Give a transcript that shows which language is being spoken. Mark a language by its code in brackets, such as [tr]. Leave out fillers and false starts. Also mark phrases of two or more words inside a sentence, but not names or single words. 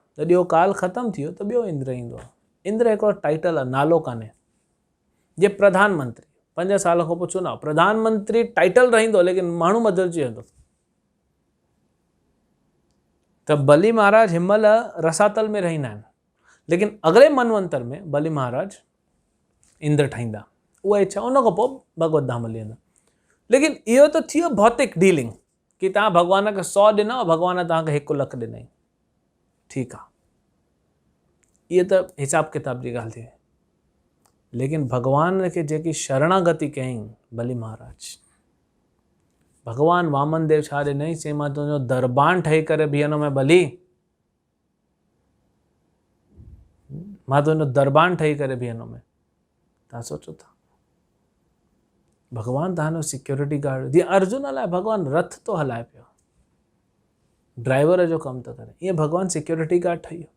[sd] जॾहिं उहो काल ख़तमु थी वियो त ॿियो इंद्र ईंदो आहे। इंद्र हिकिड़ो टाइटल आहे, नालो कान्हे। जे प्रधानमंत्री 5 साल खां पोइ चुनाव, प्रधानमंत्री टाइटल रहंदो, लेकिन माण्हू बदिलजी वेंदो। त बली महाराज हिनमहिल रसातल में रहंदा आहिनि, लेकिन अॻिले मनवंतर में बली महाराज इंद्र ठहींदा, उहा इच्छा। उन खां पोइ भगवत धाम हली वेंदा। लेकिन इहो त थी वियो भौतिक डीलिंग, कि तव्हां भॻवान खे 100 ॾिनो, भॻवान तव्हांखे 1 लख ॾिनई, ठीकु आहे, इहा त हिसाब किताब जी ॻाल्हि थी। लेकिन भॻवान खे जेकी शरणागति कयईं बली महाराज, भॻवानु वामन देव छा ॾिनई, चई मां तुंहिंजो दरबान ठही करे बीहंदुमि बली, मां तुंहिंजो दरबान ठही करे बीहंदुमि। तव्हां सोचो था, भॻवानु तव्हांजो सिक्योरिटी गार्ड। जीअं अर्जुन लाइ भॻवानु रथ तो हलाए पियो, ड्राइवर जो कमु थो करे, ईअं भॻवानु सिक्योरिटी गार्ड ठही वियो।